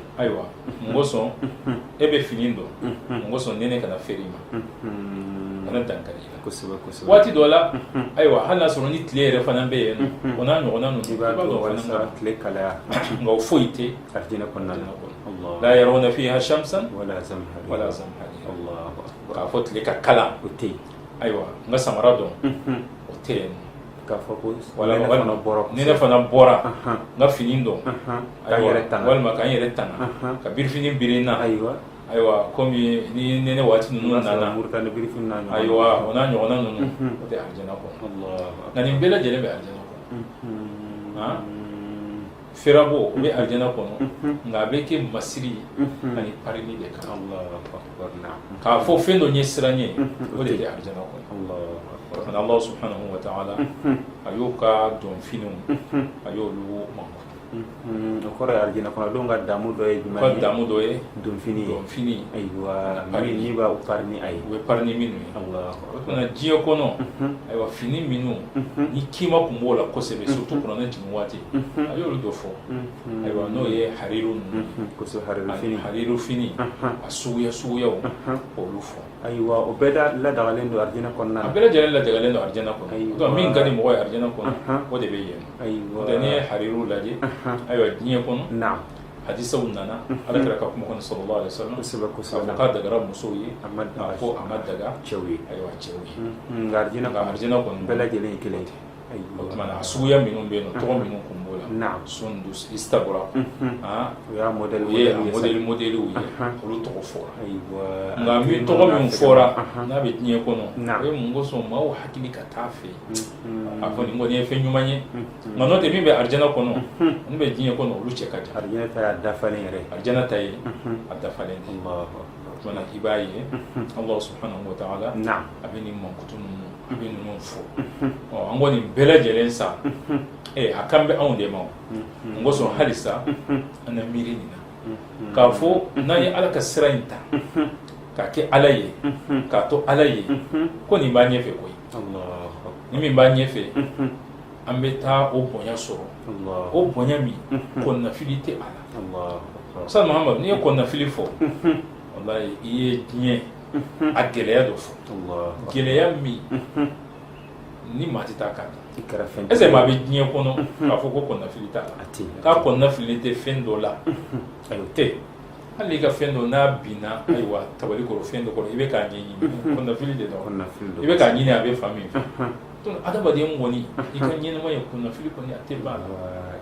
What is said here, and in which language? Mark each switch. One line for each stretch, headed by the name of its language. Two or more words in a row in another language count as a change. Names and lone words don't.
Bambara: ayiwa mun kosɔn e bɛ fini dɔn mun kosɔn nɛnɛ kana feere i ma kana dankari i la waati dɔ la ayiwa hali n'a sɔrɔ ni tile yɛrɛ fana bɛ yen nɔ o n'a ɲɔgɔnna ninnu i b'a dɔn fana tile kalaya nka o foyi tɛ arijinɛ kɔnɔna
Arabic: لا يرون فيها شمسا ولا زمهريرا
Bambara: k'a fɔ tile ka kalan o tɛ yen ayiwa n ka samara dɔn o tɛ yen k'a fɔ ko walima ni ne ne fana bɔra n ka fini dɔn k'an yɛrɛ tanga walima k'an yɛrɛ tanga ka birifini biri n na ayiwa komi ni nɛnɛ waati ninnu nana ayiwa o n'a ɲɔgɔnna ninnu o tɛ arijana kɔnɔ nka nin bɛɛ lajɛlen bɛ arijana kɔnɔ firabo o bɛ arijana kɔnɔ nka a bɛ kɛ masiri ani parili de kan k'a fɔ fɛn dɔ ɲɛ siran ye o de tɛ arijana kɔnɔ fana
Arabic: الله سبحانه وتعالى
Bambara: a y'o ka dɔnfiniw a y'olu mankutu o kɔrɔ ye arijana kɔnɔ don ka damu dɔ ye jumɛn ye ka damu dɔ ye dɔnfini ayiwa ni b'a pari ni a ye o ye pari ni minnu ye o fana diɲɛ kɔnɔ ayiwa fini minnu ni kima tun b'o la kosɛbɛ surtout kuranɛ jigin waati a y'olu dɔ fɔ ayiwa n'o ye hariru ninnu ye hariru fini a suguyaw k'olu fɔ ayiwa o bɛɛ ladagalen don arijana kɔnɔna a bɛɛ lajɛlen ladagalen don arijana kɔnɔ donc min ka di mɔgɔ ye arijana kɔnɔ o de bɛ yen nɔ n'o tɛ n'i ye hariru lajɛ ayiwa diɲɛ kɔnɔ hadisaw nana ala kɛra ka kuma kɔnɔ
Arabic: صلى الله عليه وسلم
Bambara: k'a fɔ k'a dagara musow ye ko a ma daga cɛw ye ayiwa cɛw ye nka arijana kɔnɔ bɛɛ lajɛlen ye kelen o tuma na a suguya minnu bɛ yen nɔ tɔgɔ minnu kun b'o la Sundus Istabrak o y'a modèle ye olu tɔgɔ fɔra nka min tɔgɔ min fɔra n'a bɛ diɲɛ kɔnɔ o ye mun kosɔn maaw hakili ka taa fɛ a fɔ nin kɔni ye fɛn ɲuman ye nka n'o tɛ min bɛ arijana kɔnɔ min bɛ diɲɛ kɔnɔ olu cɛ ka jan arijana ta y'a dafalen yɛrɛ arijana ta ye a dafalen de tuma i b'a ye
Arabic: الله سبحانه وتعالى
Bambara: a bɛ nin mankutu ninnu a bɛ ninnu fɔ an kɔni bɛɛ lajɛlen sa a kan bɛ anw de ma n ko sɔn halisa an na miiri nin na k'a fɔ n'an ye ala ka sira in ta k'a kɛ ala ye k'a to ala ye ko nin b'a ɲɛfɛ koyi ni min b'a ɲɛfɛ an bɛ taa o bonya sɔrɔ o bonya min kɔnɔnafili tɛ a la sa Muhammad n'i ye kɔnɔnafili fɔ wallahi i ye diɲɛ a gɛlɛya dɔ fɔ gɛlɛya min ni maa tɛ taa k'a dɔn est-ce que maa bɛ diɲɛ kɔnɔ k'a fɔ ko kɔnɔnafili t'a la k'a kɔnɔnafili tɛ fɛn dɔ la ayi o tɛ hali i ka fɛn dɔ n'a binna ayiwa tabali kɔrɔ fɛn dɔ kɔrɔ i bɛ k'a ɲɛɲini kɔnɔnafili de don i bɛ k'a ɲini a bɛ fan min fɛ donc adamaden kɔni i ka ɲɛnɛmaya kɔnɔnafili kɔni a tɛ ban a la